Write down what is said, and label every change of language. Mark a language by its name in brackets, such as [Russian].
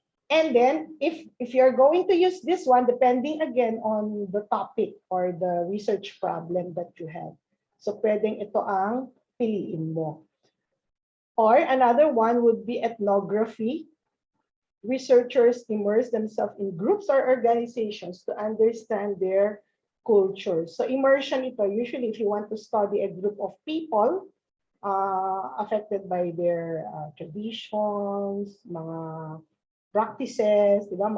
[English] And then, if you're going to use this one, depending again on the topic or the research problem that you have. [Filipino] So, pwedeng ito ang piliin mo. [English] Or another one would be ethnography. Researchers immerse themselves in groups or organizations to understand their culture. So immersion ito, usually if you want to study a group of people affected by their traditions, mga practices, diba?